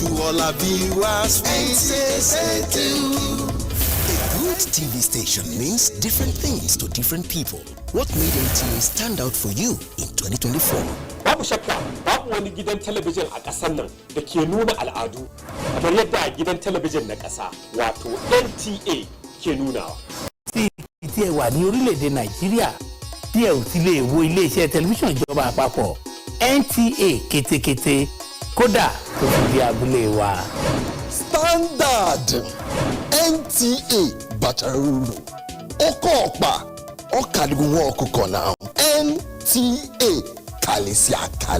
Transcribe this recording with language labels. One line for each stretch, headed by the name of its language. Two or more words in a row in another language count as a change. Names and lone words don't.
English: all our viewers, we say thank you. A good TV station means different things to different people. What made NTA stand out for you in 2024?
Hausa: Babu shakka, babu wani gidan talabijin a ƙasar nan da ke nuna al'adu kamar yadda gidan talabijin na ƙasa wato NTA ke nunawa.
Yoruba: Tí ẹ wà ní orílẹ̀-èdè Nàìjíríà tí ẹ ò ti lè wo ilé-iṣẹ́ tẹlifíṣàn ìjọba àpapọ̀ NTA kétékété kódà tó fi di abúlé wa.
English: Standard NTA Bataruru Okopa Okadigun Okuko now NTA Kalisia Kali.